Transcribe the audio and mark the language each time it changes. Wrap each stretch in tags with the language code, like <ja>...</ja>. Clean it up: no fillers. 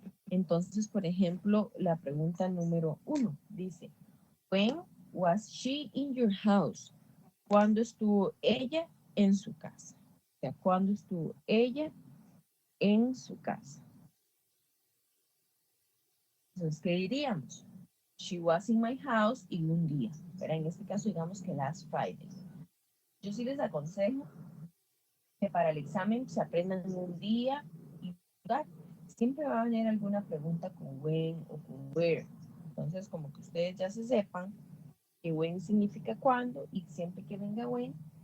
<es>Entonces, por ejemplo, la pregunta número 1 dice,</es> <en>When was she in your house?</en> <es>¿Cuándo estuvo ella en su casa? O sea, ¿cuándo estuvo ella en su casa? Entonces, ¿qué diríamos?</es> <en>She was in my house</en> <es>y un día. Pero en este caso, digamos que</es> <en>last Friday.</en> <es>Yo sí les aconsejo que para el examen se aprendan un día y un lugar. Siempre va a venir alguna pregunta con when o con where. Entonces, como que ustedes ya se sepan que when significa cuándo y siempre que venga when,</es>